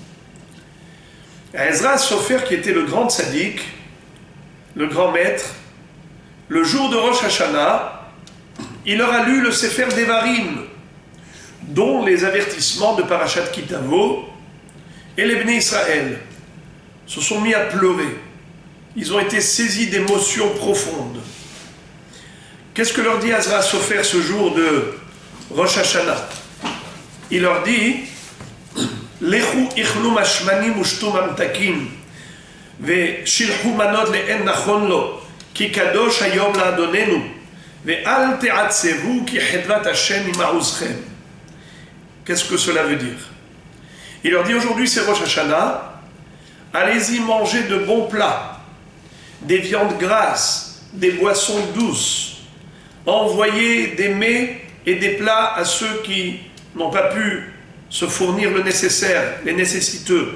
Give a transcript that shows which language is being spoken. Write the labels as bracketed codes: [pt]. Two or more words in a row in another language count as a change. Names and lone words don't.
[fr] Ezra Sofer, qui était le grand tzaddik, le grand maître, le jour de Rosh Hashanah, il leur a lu le Sefer Devarim, dont les avertissements de Parashat Kitavo, et les Bnei Israël se sont mis à pleurer. Ils ont été saisis d'émotions profondes. Qu'est-ce que leur dit Ezra Sofer ce jour de Rosh Hashanah? Il leur dit: [he] לכו אכלו משמנים ושתו ממתקים ושילחו מנות לאין נכון לו, כי קדוש היום לאדוננו, ואל תעצבו כי חדוות השם עם מעוזכם. [fr] Qu'est-ce que cela veut dire? Il leur dit aujourd'hui c'est Rosh Hashanah, allez-y manger de bons plats, des viandes grasses, des boissons douces, envoyez des mets et des plats à ceux qui n'ont pas pu se fournir le nécessaire, les nécessiteux.